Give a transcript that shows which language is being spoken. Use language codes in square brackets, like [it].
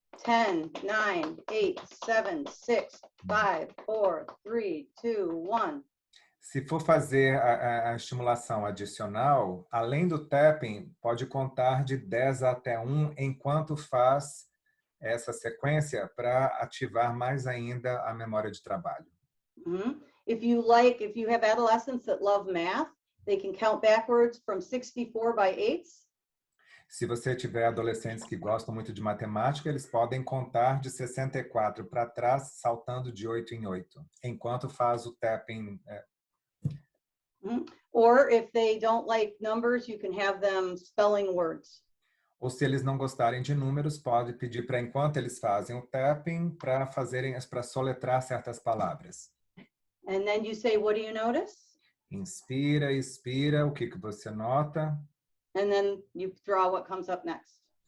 [en] 10, 9, 8, 7, 6, 5, 4, 3, 2, 1. [pt] Se for fazer a estimulação adicional, além do tapping, pode contar de 10 até 1 enquanto faz essa sequência para ativar mais ainda a memória de trabalho. Mm-hmm. [en] If you have adolescents that love math, they can count backwards from 64 by 8s. [pt] Se você tiver adolescentes que gostam muito de matemática, eles podem contar de 64 para trás, saltando de 8 em 8, enquanto faz o tapping. Mm-hmm. [en] Or if they don't like numbers, you can have them spelling words. [pt] Ou se eles não gostarem de números, pode pedir para, enquanto eles fazem o tapping, para soletrar certas palavras. [en] And then you say, what do you notice? [pt] Inspira, expira, o que você nota? [en] And then you draw what comes up next.